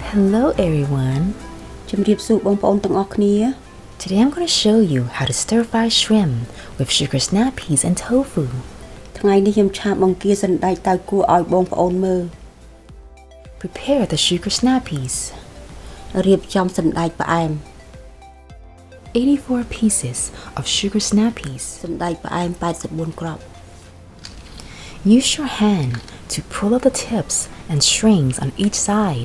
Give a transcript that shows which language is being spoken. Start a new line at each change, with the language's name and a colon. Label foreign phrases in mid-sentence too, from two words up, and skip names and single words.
English: Hello everyone.
Khmer: ជំរាបសួរបងប្អូនទាំងអស់គ្នា
English: Today I'm going to show you how to stir fry shrimp with sugar snap peas and tofu.
Khmer: ថ្ងៃនេះខ្ញុំឆាបង្គាសណ្តែកតៅគួរឲ្យបងប្អូនមើល
English: Prepare the sugar snap peas.
Khmer: រៀបចំសណ្តែកផ្អែម
English: 84 pieces of sugar snap peas.
Khmer: សណ្តែកផ្អែម84គ្រាប់
English: Use your hand to pull up the tips and strings on each side.